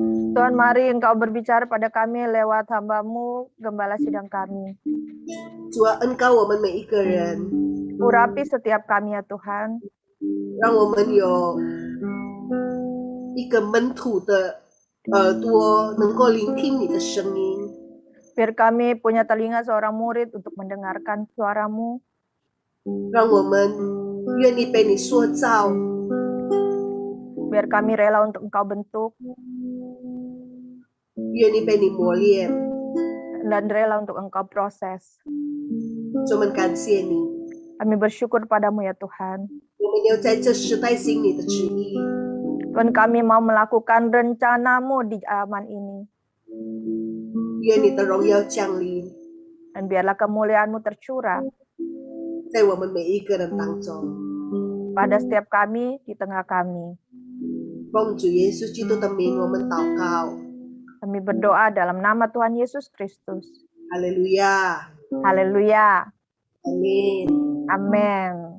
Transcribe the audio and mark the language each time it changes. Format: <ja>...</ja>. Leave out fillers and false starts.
<id>Tuhan, mari Engkau berbicara pada kami lewat hamba-Mu, gembala sidang kami.</id> <zh>主啊，恩膏我们每一个人，</zh> <id>Urapi setiap kami ya Tuhan.</id> <zh>让我们有一个门徒的耳朵，能够聆听你的声音。</zh> <id>Biar kami punya telinga seorang murid untuk mendengarkan suara-Mu.</id> <zh>让我们愿意被你塑造，</zh> <id>Biar kami rela untuk Engkau bentuk</id> <zh>愿意被你磨练。</zh> <id>dan rela untuk Engkau proses.</id> <zh>主，我们感谢你，</zh> <id>Kami bersyukur padamu ya Tuhan.</id> <zh>我们要在这时代行你的旨意。</zh> <id>Tuhan, kami mau melakukan rencana-Mu di zaman ini.</id> <zh>愿你的荣耀降临</zh> <id>Dan biarlah kemuliaan-Mu tercurah</id> <zh>在我们每一个人当中。</zh> <id>pada setiap kami, di tengah kami.</id> <zh>奉主耶稣基督的名，我们祷告。</zh> <id>Kami berdoa dalam nama Tuhan Yesus Kristus.</id> <zh>哈利路亚，</zh> <id>Haleluya.</id> <zh>阿门。</zh> <id>Amin.</id>